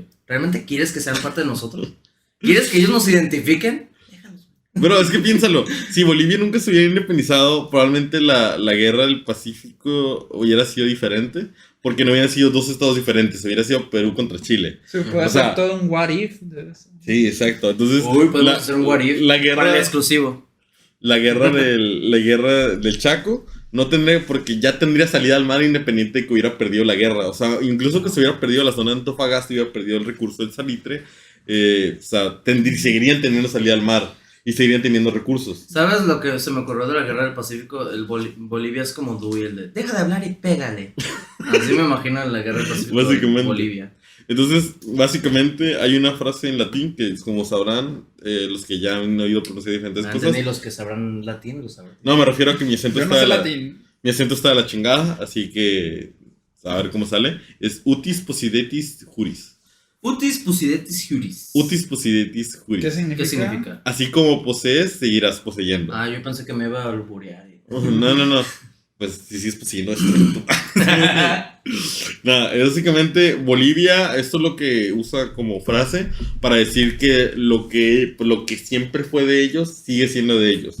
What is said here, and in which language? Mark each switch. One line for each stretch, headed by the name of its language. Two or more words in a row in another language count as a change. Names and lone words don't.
Spanish: ¿Realmente quieres que sean parte de nosotros? ¿Quieres que ellos nos identifiquen? Pero es que piénsalo, si Bolivia nunca se hubiera independizado, probablemente la guerra del Pacífico hubiera sido diferente, porque no hubieran sido dos estados diferentes, hubiera sido Perú contra Chile. Se puede hacer todo un
English: what if
Spanish: de eso. Sí, exacto. Entonces, podemos hacer un
English: what if
Spanish: la guerra, para el exclusivo. La guerra del Chaco No tendría, porque ya tendría salida al mar independiente de que hubiera perdido la guerra. O sea, incluso que se hubiera perdido la zona de Antofagasta y hubiera perdido el recurso del salitre, o sea, seguirían teniendo salida al mar y seguirían teniendo recursos. ¿Sabes lo que se me ocurrió de la guerra del Pacífico? Bolivia es como Dewey, el de deja de hablar y pégale. Así me imagino la guerra del Pacífico de Bolivia. Entonces, básicamente, hay una frase en latín que, como sabrán, los que ya han oído pronunciar diferentes cosas. Ni los que sabrán latín lo sabrán. No, me refiero a que mi acento está mi acento está de la chingada, así que a ver cómo sale.
Latin: Es utis possidetis juris. Utis possidetis juris. Utis possidetis juris.
Spanish: ¿Qué significa? Así como posees, seguirás poseyendo. Ah, yo pensé que me iba a alburear. No. Pues si sigues poseyendo esto. Nada, básicamente Bolivia, esto es lo que usa como frase para decir que lo que siempre fue de ellos sigue siendo de ellos.